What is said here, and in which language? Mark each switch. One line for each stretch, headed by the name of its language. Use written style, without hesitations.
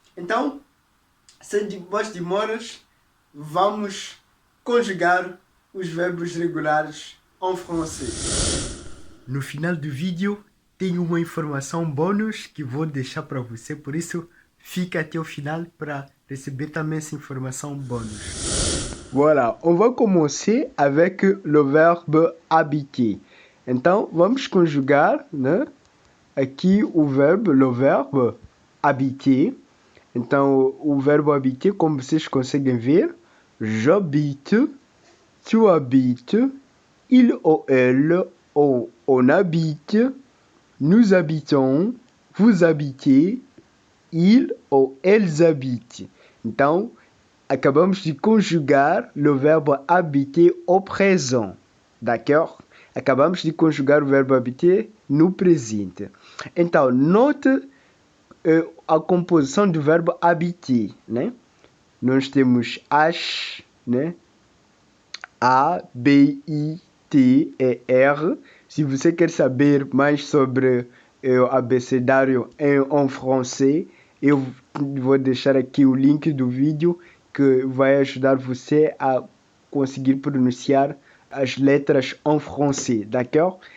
Portuguese: Então, sem mais demoras, vamos conjugar os verbos regulares em francês. No final do vídeo, tem uma informação bônus que vou deixar para você, por isso fica até o final para receber também essa informação bônus.
French: Voilà, on va commencer avec le verbe habiter.
Portuguese: Então, vamos conjugar, né, aqui
French: le verbe habiter.
Portuguese: Então, o verbo habiter, como vocês conseguem ver,
French: j'habite, tu habites, il ou elle, on habite, nous habitons, vous habitez, ils ou elles habitent.
Portuguese: Então, acabamos de conjugar
French: le verbe habiter au présent. D'accord?
Portuguese: Acabamos de conjugar o verbo habiter no presente. Então, note a composição do verbo habiter, né? Nós temos H, né? A, B, I, T e R. Se você quer saber mais sobre o abecedário em francês, eu vou deixar aqui o link do vídeo que vai ajudar você a conseguir pronunciar as letras em francês,
French: d'accord?